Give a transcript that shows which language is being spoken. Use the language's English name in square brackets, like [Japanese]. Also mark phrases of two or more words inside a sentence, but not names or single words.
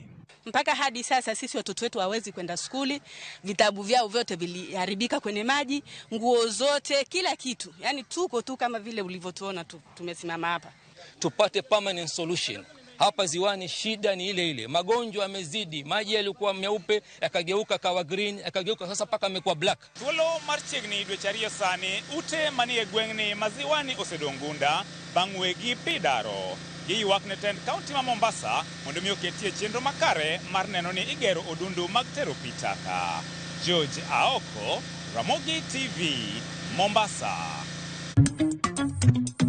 [Swahili] Mpaka hadi sasa sisi watoto wetu hawezi kwenda skuli, vitabu vyao vyote viliharibika kwenye maji, nguo zote, kila kitu. Yaani tuko tu kama vile ulivyotuona tu tumesimama hapa. Tupate [English] permanent solution. [Swahili] Hapa Ziwani shida ni ile ile. Magonjwa yamezidi, maji yalikuwa meupe yakageuka kawa green, yakageuka sasa paka yamekuwa black. [Luo (Kenya and Tanzania)] Thuolo mar chiegni dweche ariyo sani ute manie gweng'ni ma Ziwani osedongunda bang' wegi pi daro. Giywak ne tend kaunti ma Mombasa mondo mi oketie chenro makare mar neno ni igero odundu mag tero pi taka. George Aoko, Ramogi TV, Mombasa.